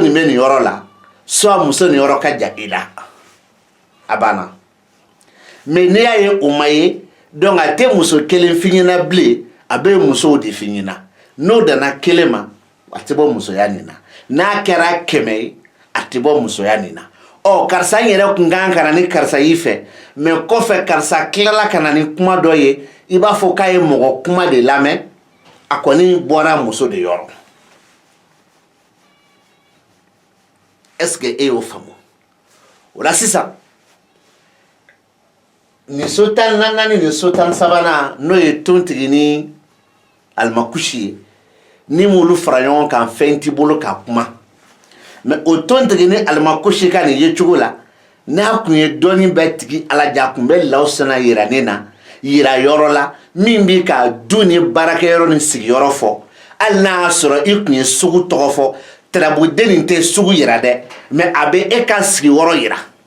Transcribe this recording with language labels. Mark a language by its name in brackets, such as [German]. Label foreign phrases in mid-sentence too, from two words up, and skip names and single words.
[Bambara] nin bɛ nin yɔrɔ la soit muso nin yɔrɔ ka jan i la a banna mais n'i y'a ye o ma ye donc a tɛ muso kelen f'i ɲɛna bilen a bɛ musow de f'i ɲɛna n'o danna kelen ma a tɛ bɔ musoya nin na n'a kɛra 100 ye a tɛ bɔ musoya nin na karisa n yɛrɛ kun kan ka na ni karisa y'i fɛ mais kɔfɛ karisa tilala ka na ni kuma dɔ ye i b'a fɔ k'a ye mɔgɔ kuma de lamɛn a kɔni bɔra muso de yɔrɔ [French] est-ce que [Bambara] e y'o faamu o la sisan nin so 14nan ni so 13nan n'o ye tontigi ni alimakusi ye ni m'olu fara ɲɔgɔn kan fɛn t'i bolo ka kuma mais o tontigi ni alimakusi ka nin ye cogo la n'a kun ye dɔɔni bɛ tigi alaja kun bɛ lawusana yira ne na yira yɔrɔ la min bi ka du ni baarakɛyɔrɔ ni sigiyɔrɔ fɔ hali n'a y'a sɔrɔ i kun ye sugu tɔgɔ fɔ tarabuden nin tɛ sugu yira dɛ mais a bɛ e ka sigiyɔrɔ yira